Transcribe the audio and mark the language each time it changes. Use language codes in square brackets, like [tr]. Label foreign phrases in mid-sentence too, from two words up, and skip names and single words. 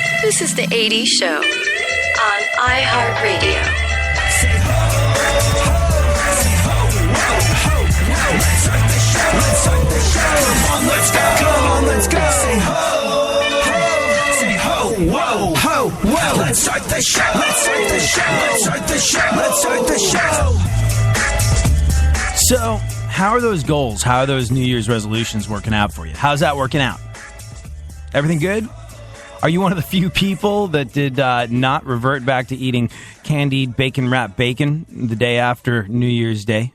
[en] This is the 80s Show on iHeartRadio. Say ho, ho, say ho, ho, ho, ho. Let's start the show. Let's start the show. Come on, let's go. Come on, let's go. Say ho, ho, say ho, whoa, ho, whoa. Let's start the show. Let's start the show. Let's start the show. Let's start the show. So, how are those goals? How are those New Year's resolutions working out for you? How's that working out? Everything good? Are you one of the few people that did not revert back to eating candied bacon-wrapped bacon the day after New Year's Day?